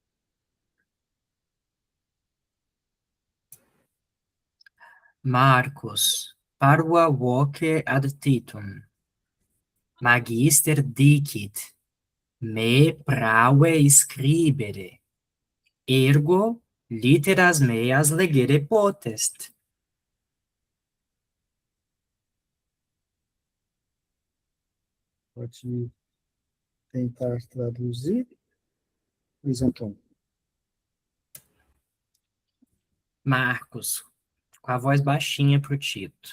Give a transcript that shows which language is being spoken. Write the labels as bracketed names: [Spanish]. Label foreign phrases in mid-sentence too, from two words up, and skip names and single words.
[Portuguese] Marcos, [Latin] parva voce ad Titum, magister dicit, me prave scribere, ergo litteras meas legere potest. [Portuguese] Pode tentar traduzir, Luiz Antônio. Marcos, com a voz baixinha para o Tito.